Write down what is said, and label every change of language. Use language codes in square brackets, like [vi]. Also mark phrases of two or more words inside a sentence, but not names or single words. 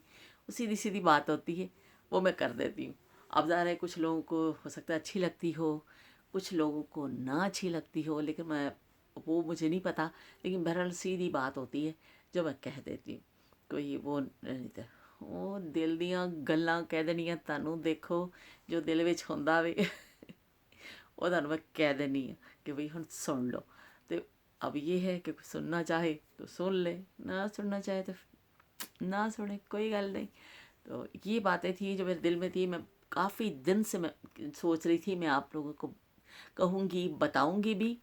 [ur] وہ سیدھی سیدھی بات ہوتی ہے، وہ میں کر دیتی ہوں. اب ظاہر ہے کچھ لوگوں کو ہو سکتا ہے اچھی لگتی ہو، کچھ لوگوں کو نہ اچھی لگتی ہو، لیکن میں وہ مجھے نہیں پتہ. لیکن بہرحال سیدھی بات ہوتی ہے جو میں کہہ دیتی ہوں. کوئی وہ نہیں تھا [pa] وہ دل دیاں گلاں کہہ دینیاں تانوں، دیکھو جو دل وچ ہوندا وے وہ تانوں میں کہہ دینی ہوں کہ بھئی ہن سن لو. [ur] تو اب یہ ہے کہ کوئی سننا چاہے تو سن لے، نہ سننا چاہے تو نہ سنے، [pa] کوئی گل نہیں. [ur] تو یہ باتیں تھیں جو میرے دل میں تھی. میں کافی دن سے میں سوچ رہی تھی میں آپ لوگوں کو کہوں گی، بتاؤں گی بھی.